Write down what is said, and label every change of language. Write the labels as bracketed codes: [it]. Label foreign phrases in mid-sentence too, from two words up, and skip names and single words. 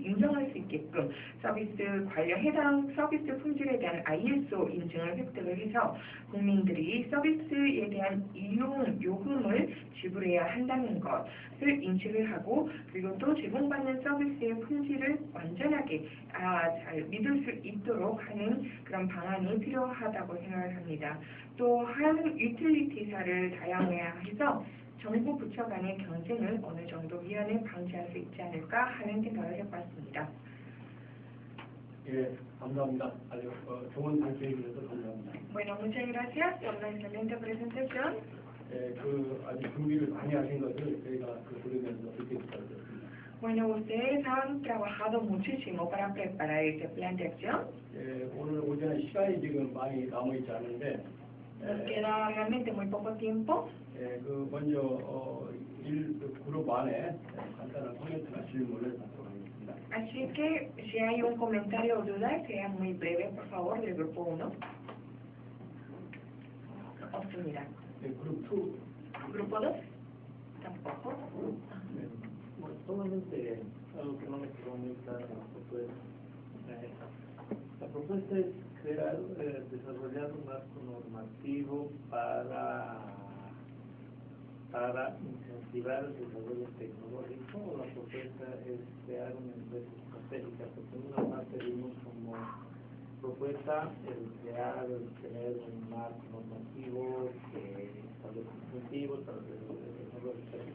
[ko] 인정할 수 있게끔 서비스 관련 해당 서비스 품질에 대한 ISO 인증을 획득을 해서 국민들이 서비스에 대한 이용 요금을 지불해야 한다는 것을 인식을 하고 그리고 또 제공받는 서비스의 품질을 완전하게 잘 믿을 수 있도록 하는 그런 방안이 필요하다고 생각을 합니다. 또한 유틸리티사를 다양화해서 정부 부처 간의 경쟁을 어느 정도 위안을 방지할 수 있지 않을까 하는 생각을 해봤습니다. 예, 감사합니다. 아주 좋은 발표해 주셔서 감사합니다. [es] Bueno, muchas gracias por la excelente presentación. [ko] 예, 아주 준비를 많이 하신 것을 저희가 들으면서 듣게 부탁드렸습니다. [es] Bueno, ustedes han trabajado muchísimo para preparar este plan de acción. [ko] 예, 오늘 오전에 시간이 지금 많이 남아있지 않은데 [es] Nos queda realmente muy poco tiempo. [ko] 예, 먼저 그룹 안에 간단한 코멘트나 질문을 받도록 하겠습니다. [es] Así que si hay un comentario o duda, sea muy breve, por favor, del grupo 1. [ko] 없습니다. 예, 그룹 2. [es] Grupo 2. Tampoco. Solamente algo que no me quedó muy claro en la propuesta. La propuesta es crear, desarrollar un marco normativo para incentivar el desarrollo tecnológico, o la propuesta es crear una empresa estratégica, porque en una parte vimos como propuesta tener un marco normativo que establece incentivos para el desarrollo estratégico.